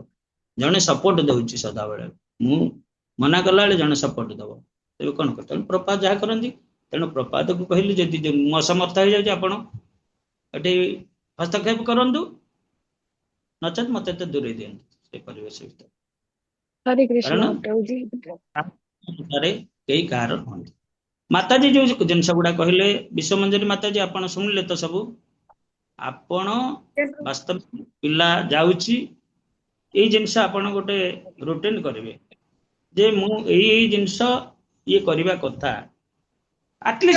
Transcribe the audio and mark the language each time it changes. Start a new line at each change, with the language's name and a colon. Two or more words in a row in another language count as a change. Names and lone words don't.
Odia: ଜଣେ ସପୋର୍ଟ ଦଉଛି ସଦାବେଳେ, ମୁଁ ମନା କଲା ବେଳେ ଜଣେ ସପୋର୍ଟ ଦବ, ତେବେ କଣ କର? ତେଣୁ ପ୍ରପାତ ଯାହା କରନ୍ତି, ତେଣୁ ପ୍ରପାତକୁ କହିଲି ଯଦି ମୋ ସମର୍ଥ ହେଇଯାଉଛି, ଆପଣ ଏଠି ହସ୍ତକ୍ଷେପ କରନ୍ତୁ, ନଚେତ୍ ମତେ ଏତେ ଦୂରେଇ ଦିଅନ୍ତୁ ସେ ପରିବେଶ ଭିତରେ, हरे କାରଣ कृष्णा प्रभु जी। କେହି କାହାର ନୁହନ୍ତି। ମାତାଜୀ ଯୋଉ ଜିନିଷ ଗୁଡା କହିଲେ ବିଶ୍ୱମଞ୍ଜରୀ ମାତାଜୀ ଆପଣ ଶୁଣିଲେ ତ ସବୁ ଆପଣ ବାସ୍ତବ ପିଲା ଯାଉଛି ଏଇ ଜିନିଷ ଆପଣ ଗୋଟେ ରୁଟିନ କରିବେ ଯେ ମୁଁ ଏଇ ଜିନିଷ ଇଏ କରିବା କଥା ଆଟଲିଷ୍ଟ